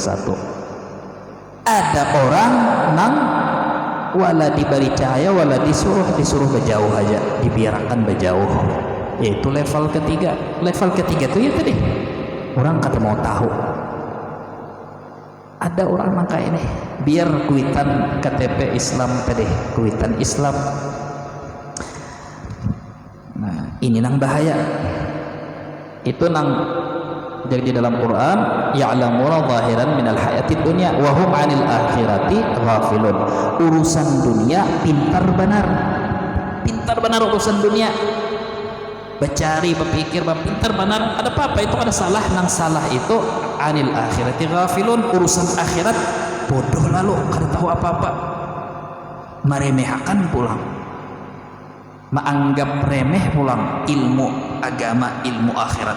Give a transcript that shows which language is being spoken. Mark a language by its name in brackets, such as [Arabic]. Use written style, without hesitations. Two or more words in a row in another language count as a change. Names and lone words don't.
[Banjar] Ada orang nang wala diberi cahaya wala disuruh berjauh aja, dibiarkan berjauh, yaitu level ketiga. Level ketiga itu ya tadi orang kata mau tahu. Ada orang mangka ini biar kuitan KTP Islam tadi, kuitan Islam. Nah, ini nang bahaya. Itu nang jadi di dalam Quran, [Arabic] يعلمون ظاهرا من الحياة الدنيا وهم عن الآخرة غافلون. [Banjar] Urusan dunia pintar benar urusan dunia. Bercari, berpikir, pintar benar. Ada apa itu ada salah, nang salah itu [Arabic] عن الآخرة غافلون, [Banjar] urusan akhirat bodoh lalu, kada tahu apa-apa, meremehkan pulang, menganggap remeh pulang ilmu agama, ilmu akhirat.